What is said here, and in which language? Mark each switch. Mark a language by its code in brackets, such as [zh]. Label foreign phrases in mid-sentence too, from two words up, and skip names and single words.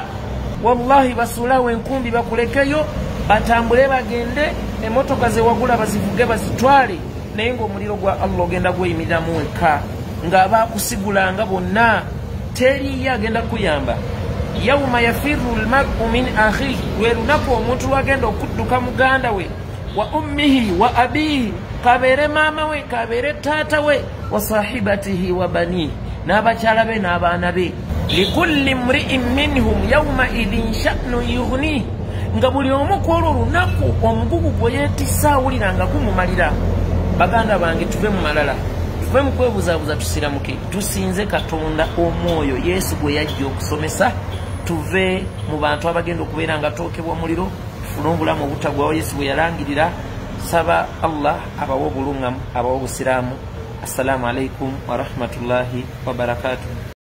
[lg] Wallahi basuulawo enkumbi bakulekeyo, batambule bagende, emmotoka ze wagula bazivuge bazitwale, naye ng'omuliro gwa Allah ogenda gweyimiriramu wekka, ng'abaakusigulanga bonna teriyo agenda kuyamba. [ar] يوم يفر المرء من أخيه, [lg] lwe lunaku omuntu lwagenda okudduka muganda we, [ar] وأمه وأبيه, [lg] kabeere maama we, kabeere taata we, [ar] وصاحبته وبنيه, [lg] n'abakyala be n'abaana be. [ar] لكل امرئ منهم يومئذ شأن يغنيه, [lg] nga buli omu ku olwo olunaku omugugu gwe yeetisse awulira nga gumumalira. Baganda bange, tuve mu malala, tuve mu kwebuzaabuza, tusiramuke, tusinze Katonda omwoyo Yesu gwe yajja okusomesa. Tuve mu bantu abagenda okubeera nga tookebwa muliro, tufune obulamu obutagwawo Yesu bwe yalangirira. Saba Allah abawe obulungamu, abawe obusiraamu. [ar] السلام عليكم ورحمة الله وبركاته.